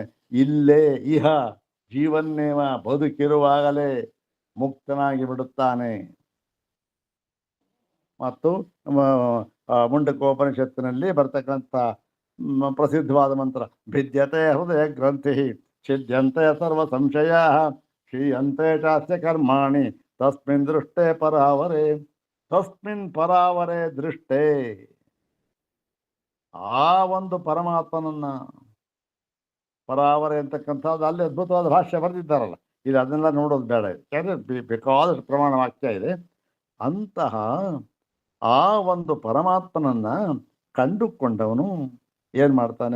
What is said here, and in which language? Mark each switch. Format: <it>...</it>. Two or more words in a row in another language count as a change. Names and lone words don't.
<kn>ಇಲ್ಲೇ</kn> <sa>ಇಹ ಜೀವನ್ನೇವ,</sa> <kn>ಬದುಕಿರುವಾಗಲೇ ಮುಕ್ತನಾಗಿ ಬಿಡುತ್ತಾನೆ. ಮತ್ತು ಮುಂಡಕೋಪನಿಷತ್ತಿನಲ್ಲಿ ಬರ್ತಕ್ಕಂಥ ಪ್ರಸಿದ್ಧವಾದ ಮಂತ್ರ,</kn> <sa>ಭಿದ್ಯತೆ ಹೃದಯ ಗ್ರಂಥಿ ಛಿದ್ಯಂತೆ ಸರ್ವ ಸಂಶಯ ಕ್ಷೀಯಂತೆ ಚಾಸ್ಯ ಕರ್ಮಾಣಿ ತಸ್ಮಿನ್ ದೃಷ್ಟೇ ಪರಾವರೆ. ತಸ್ಮಿನ್ ಪರಾವರೆ ದೃಷ್ಟೇ,</sa> <kn>ಆ ಒಂದು ಪರಮಾತ್ಮನನ್ನ, ಪರಾವರೆ ಅಂತಕ್ಕಂಥದ್ದು ಅಲ್ಲಿ ಅದ್ಭುತವಾದ ಭಾಷ್ಯ ಬರೆದಿದ್ದಾರಲ್ಲ, ಇದು ಅದನ್ನೆಲ್ಲ ನೋಡೋದು ಬೇಡ. ಯಾಕಂದ್ರೆ ಬೇಕಾದಷ್ಟು ಪ್ರಮಾಣ ವಾಕ್ಯ ಇದೆ. ಅಂತಹ ಆ ಒಂದು ಪರಮಾತ್ಮನನ್ನ ಕಂಡುಕೊಂಡವನು ಏನ್ ಮಾಡ್ತಾನೆ?</kn>